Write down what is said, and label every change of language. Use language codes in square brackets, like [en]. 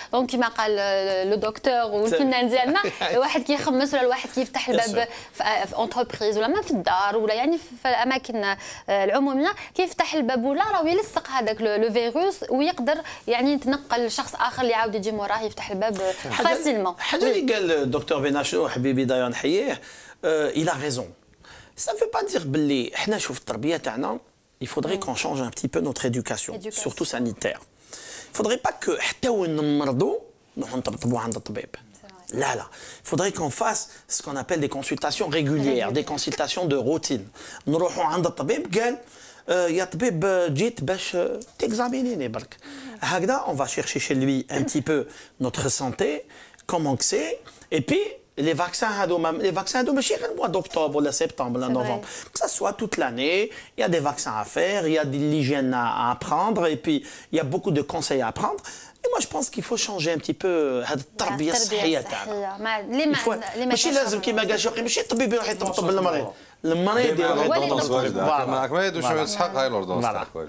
[ar] دونك كيما قال لو دكتور والفنان ديالنا، الواحد كيخمس ولا الواحد كيفتح الباب في اونتربريز ولا ما في الدار ولا يعني في الاماكن العموميه، كيفتح الباب ولا راه يلصق هذاك لو فيروس ويقدر يعني يتنقل لشخص اخر اللي عاود يجي موراه يفتح الباب فاسيلمون. حاجه اللي قال الدكتور بناشو حبيبي داير نحييه، il a raison. [fr] Ça ne veut pas dire باللي حنا شوف التربيه تاعنا il faudrait qu'on change un petit peu notre éducation, surtout sanitaire. [ar] Il faudrait pas que حتى وين نمرضوا نروحوا نطبطبوا عند الطبيب. [fr] لا il faudrait qu'on fasse ce qu'on appelle des consultations régulières, des consultations de routine. [ar] نروحوا عند الطبيب قال يا طبيب جيت باش تexaminer برك هكذا. [fr] On va chercher chez lui un petit peu notre santé, comment que c'est, et puis les vaccins هادو ماشي غير mois d'octobre ولا septembre ولا novembre, que ça soit toute l'année. Il y a des vaccins à faire, il y a de l'hygiène à apprendre, et puis il y a beaucoup de conseils à apprendre. Et moi, je pense qu'il faut changer un petit peu هذه التربية الصحية تاعنا. [ar] ماشي لازم كيما قال شوقي ماشي الطبيب يروح يطبطب للمريض. المريض يروح يطبطب. معك ما يدوش اسحاق هاي الاردونس تاعك.